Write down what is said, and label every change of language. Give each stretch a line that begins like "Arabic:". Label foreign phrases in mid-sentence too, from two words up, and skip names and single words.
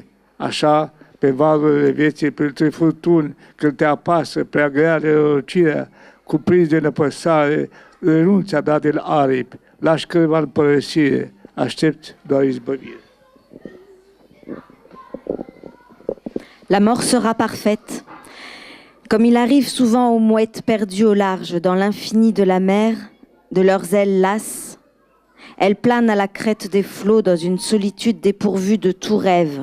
Romanian: Așa, pe valurile vieții, printre furtuni, când te apasă prea grea nenorocirea, cuprins de nepăsare, renunți a da din aripi, lași cârva în părăsire, aștepți doar izbăvire.
French: La mort sera parfaite, comme il arrive souvent aux mouettes perdues au large, dans l'infini de la mer, de leurs ailes lasses. Elles planent à la crête des flots dans une solitude dépourvue de tout rêve.